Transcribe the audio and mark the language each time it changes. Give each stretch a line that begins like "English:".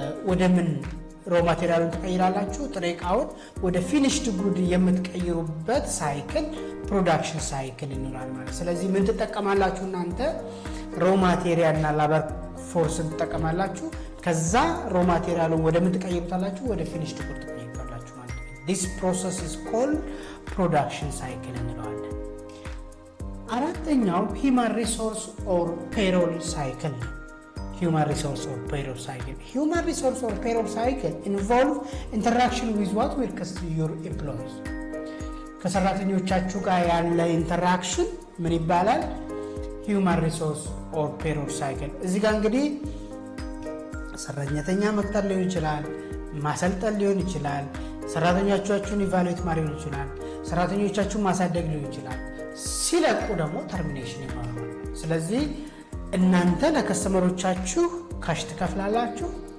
Amharic: ወደ ምን raw materialን ተቀይራላችሁ? ጥሬ ዕቃውን ወደ finished good የምትቀይሩበት ሳይክል ፕሮዳክሽን ሳይክል ይኖራል ማለት። ስለዚህ ምን ትጠቀማላችሁ እናንተ? raw material እና labor force ትጠቀማላችሁ። ከዛ raw materialን ወደ ምን ትቀይሩታላችሁ? ወደ finished good ትቀይሩታላችሁ ማለት ነው።
English: this process is called production cycle
Amharic: እንለዋለን። አራተኛው
English: human resource or payroll cycle ነው። human resource or payroll cycle. Human resource or payroll cycle involve interaction with what will cost your employees.
Amharic: ከሰራተኞቻችሁ ጋር ያለ ኢንተራክሽን ምን ይባላል?
English: human resource or payroll cycle።
Amharic: እዚህ ጋር እንግዲህ ሰራተኛ መቅጠር ሊሆን ይችላል፣ ማሰልጠን ሊሆን ይችላል፣ ሰራተኞቻችሁን ኢቫሉዌት ማድረግ ሊሆን ይችላል፣ ሰራተኞቻችሁን ማሳደግ ሊሆን ይችላል። ሲለቁ ደግሞ ተርሚኔሽን ይኖራል። ስለዚህ እናንተ ለከስተመሮቻችሁ ካሽ ትከፍላላችሁ፣